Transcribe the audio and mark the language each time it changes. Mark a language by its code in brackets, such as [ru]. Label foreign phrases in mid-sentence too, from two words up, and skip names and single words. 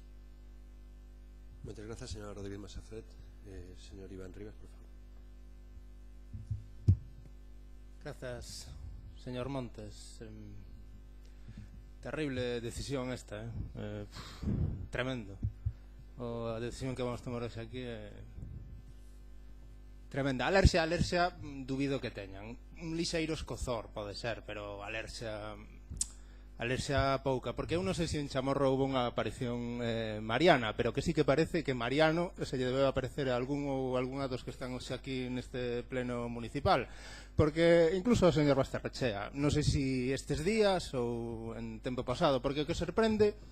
[es] Muchas gracias, señora Rodríguez Masafret. Señor Iván Rivas, por favor. Gracias, señor Montes. Terrible decisión esta, tremendo. [gl] A decisión que vamos tomar hoxe aquí é tremenda. Alerxa, dubido que teñan. Un lixeiro escozor pode ser, pero alerxa pouca, porque eu non sei se en Chamorro houve unha aparición mariana, pero que sí que parece que Mariano se lle debe aparecer a algún ou algunha dos que están hoxe aquí neste pleno municipal, porque incluso o señor Basterrechea, non sei se estes días ou en tempo pasado, porque o que sorprende